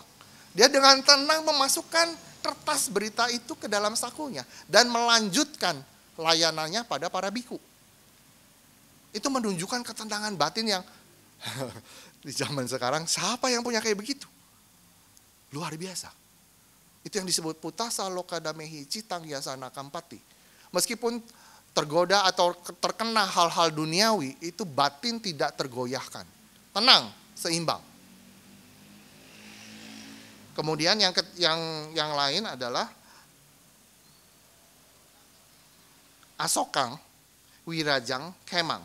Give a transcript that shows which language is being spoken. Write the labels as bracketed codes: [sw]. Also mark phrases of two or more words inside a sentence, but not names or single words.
[id] Dia dengan tenang memasukkan kertas berita itu ke dalam sakunya dan melanjutkan layanannya pada para biku. Itu menunjukkan ketenangan batin yang di zaman sekarang siapa yang punya kayak begitu? Luar biasa. Itu yang disebut [pi] putasa lokadamehi citang yasana kampati. [id] Meskipun tergoda atau terkena hal-hal duniawi, itu batin tidak tergoyahkan. Tenang, seimbang. Kemudian yang lain adalah [pi] asokang, wirajang, kemang.